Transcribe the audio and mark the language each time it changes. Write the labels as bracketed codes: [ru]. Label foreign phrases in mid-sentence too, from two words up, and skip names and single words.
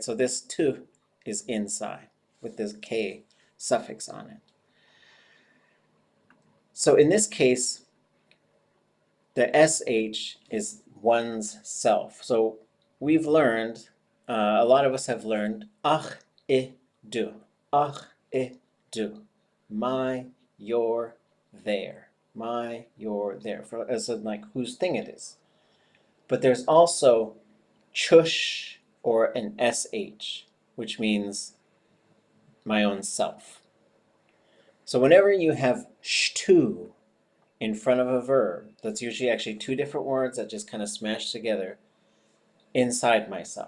[en] So this tu is inside with this K suffix on it. So in this case, the SH is one's self. So we've learned, a lot of us have learned, ach, I, du, ach, I, du, my, your, their, my, your, their, for, as in like whose thing it is. But there's also chush or an SH, which means my own self. So whenever you have shtu in front of a verb, that's usually actually two different words that just kind of smash together, inside myself.